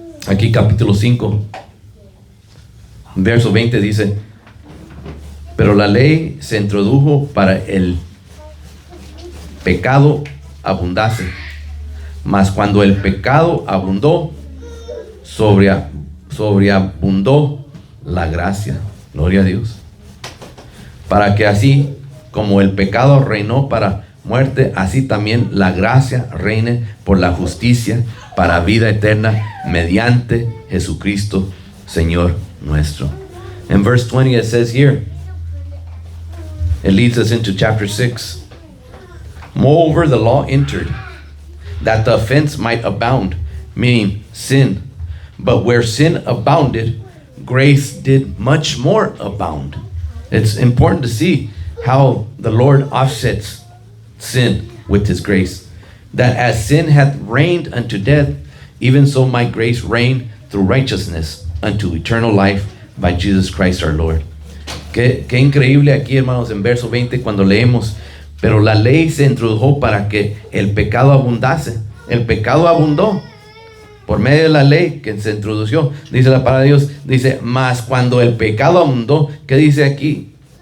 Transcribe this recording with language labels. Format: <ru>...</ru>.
<es>Aquí capítulo 5 verso 20 dice: pero la ley se introdujo para el pecado abundase, mas cuando el pecado abundó, sobreabundó la gracia. Gloria a Dios. Para que así como el pecado reinó para muerte, así también la gracia reine por la justicia para vida eterna mediante Jesucristo, Señor nuestro.</es> <en>In verse 20 it says here, it leads us into chapter 6. Moreover, the law entered, that the offense might abound, meaning sin. But where sin abounded, grace did much more abound. It's important to see how the Lord offsets sin with his grace. That as sin hath reigned unto death, even so my grace reign through righteousness unto eternal life by Jesus Christ our Lord.</en> <es>Qué increíble aquí, hermanos, en verso 20 cuando leemos, pero la ley se introdujo para que el pecado abundase. El pecado abundó por medio de la ley que se introdujo. Dice la palabra de Dios, dice, mas cuando el pecado abundó, ¿qué dice aquí?</es>